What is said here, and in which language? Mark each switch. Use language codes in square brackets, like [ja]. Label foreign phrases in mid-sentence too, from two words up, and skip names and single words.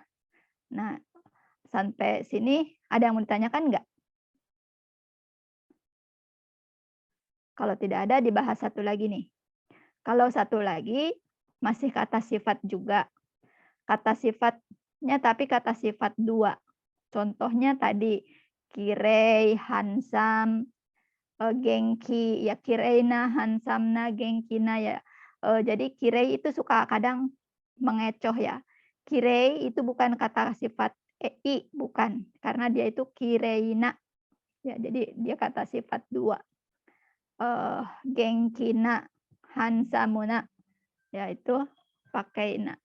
[id] Nah, sampai sini ada yang mau ditanyakan nggak? Kalau tidak ada, dibahas satu lagi nih. Kalau satu lagi masih kata sifat juga. Kata sifatnya tapi kata sifat 2. Contohnya tadi kirei, hansam, genki, ya kireina, hansamna, genkina ya. Jadi kirei itu suka kadang mengecoh ya. Kirei itu bukan kata sifat i, bukan. Karena dia itu kireina. Ya, jadi dia kata sifat 2. Genkina, hansamuna, yaitu pakai na.